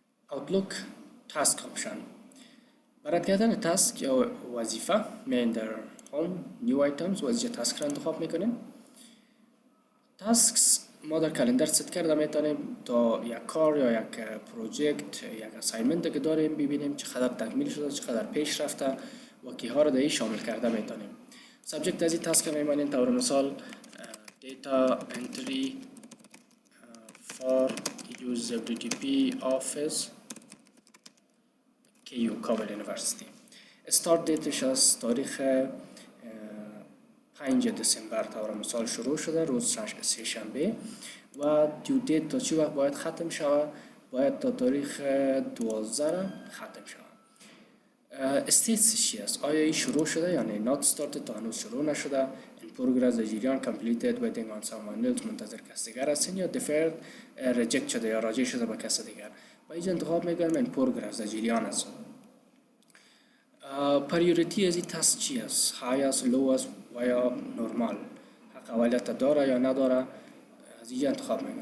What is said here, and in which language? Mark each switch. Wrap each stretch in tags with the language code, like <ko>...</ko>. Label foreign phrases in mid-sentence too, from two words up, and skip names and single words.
<en>Outlook task option.</en> <fa>برای کردن تاسک یا وظیفه میایم در</fa> <en>home new items</en> <fa>وظیفه تاسک را انتخاب میکنیم. تاسکس ما در کلندر ست کرده میتونیم تا یک کار یا یک پروژکت یک اسایمنت که داریم ببینیم چقدر تکمیل شده، چقدر پیش رفته و کیها را در این شامل کرده میتونیم. سابجکت از این تاسک میمانیم طور مثال</fa> <en>data entry for usability office KU</en> <fa>کابل یونیورسیتی. استارت دیتش از تاریخ 5 دسامبر طور مثال شروع شده، روز سه شنبه و</fa> <en>due date</en> <fa>تا چی وقت باید ختم شود؟ باید تا تاریخ 12 ختم شود. استیتس چی است؟ آیا این شروع شده یا نه؟</fa> <en>not started</en> <fa>تا هنوز شروع نشده.</fa> <en>in progress</en> <fa>در جریان</fa> <en>completed waiting on someone else</en> <fa>منتظر کس دیگر هستین یا deferred reject شده یا راجع شده به کس دیگر. و اینجا انتخاب میکنم</fa> <en>in progress</en> <fa>در جریان است. پریوریتی از این تاسک چی است؟ های است، لو است و یا نورمال؟ حق اولیت داره یا نداره؟ از اینجا انتخاب میکنم.</fa>